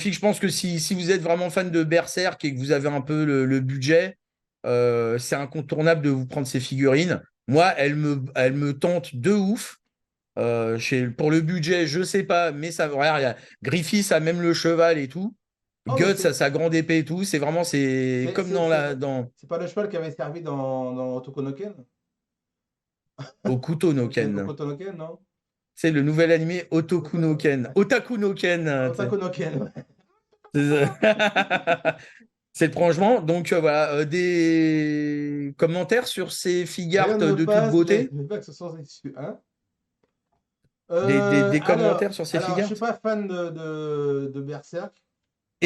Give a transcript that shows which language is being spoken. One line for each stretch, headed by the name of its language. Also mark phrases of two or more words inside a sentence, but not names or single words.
French: Je pense que si vous êtes vraiment fan de Berserk et que vous avez un peu le budget, c'est incontournable de vous prendre ces figurines. Moi, elles me tentent de ouf. Pour le budget, je sais pas, mais ça, regarde, il y a Griffiths a même le cheval et tout. Oh, mais Guts a sa grande épée et tout. C'est vraiment, c'est c'est comme c'est- c'est- dans c'est pas le cheval qui avait servi dans Otoko no Ken? Okuto no C'est Ken. Hokuto no Ken, non? C'est le nouvel animé Otoku no Ken. Otaku no Ken. Tu sais. Otoko no Ken, ouais. C'est ça. C'est le prolongement. Donc voilà, des commentaires sur ces Rien figures ne me de toute passe, beauté? mais pas que ce soit issu, hein? Des Alors, commentaires sur ces alors, je figures? suis pas fan de Berserk, pas